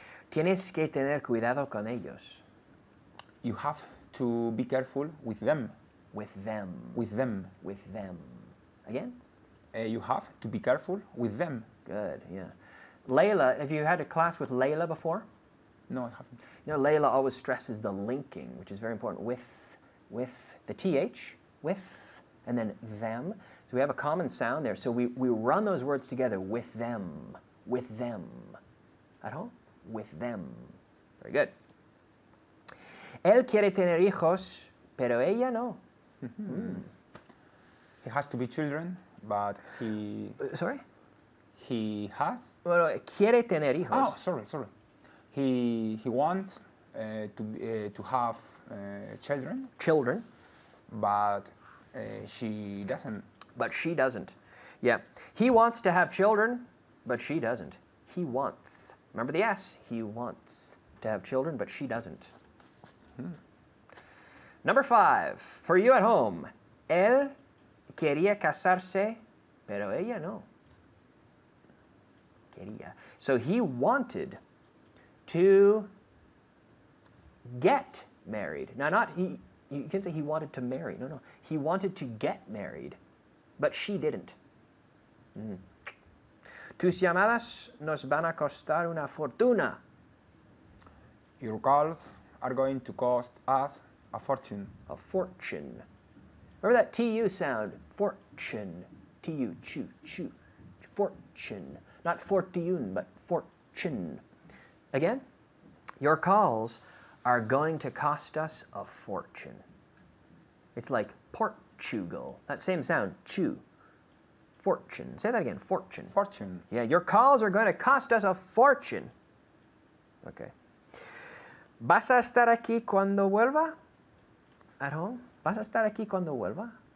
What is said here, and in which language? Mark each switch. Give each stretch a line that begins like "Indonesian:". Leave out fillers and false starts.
Spanish: Tienes que tener cuidado con ellos.
English: You have to be careful with them. With them. With them. With them. Again? You have to be careful with them. Good, yeah. Layla, have you had a class with Layla before? No, I haven't. You know, Layla always stresses the linking, which is very important. With the TH, with, and then them. So we have a common sound there. So we run those words together. With them. With them. At home? With them. Very good.
Spanish: Él quiere tener hijos, pero ella no.
English: He has to be children, but he... Sorry? He has...
Spanish: Bueno, quiere tener hijos.
English: Oh, sorry. He wants to have children. Children. But she doesn't. But she doesn't. Yeah. He wants to have children, but she doesn't. He wants. Remember the S? He wants to have children, but she doesn't. Number 5. For you at home.
Spanish: Él quería casarse, pero ella no. Quería.
English: So he wanted to get married. Now, not he. You can say he wanted to marry. No. He wanted to get married, but she didn't.
Spanish: Tus llamadas nos van a costar una fortuna.
English: Your calls are going to cost us a fortune. A fortune. Remember that TU sound? Fortune. Fortune, chu. Fortune. Not fortune, but fortune. Again, your calls are going to cost us a fortune. It's like Portugal. That same sound, chew. Fortune. Say that again, fortune. Fortune. Yeah, your calls are going to cost us a fortune. Okay.
Spanish: ¿Vas a estar aquí cuando vuelva?
English: At home?
Spanish: ¿Vas a estar aquí cuando vuelva?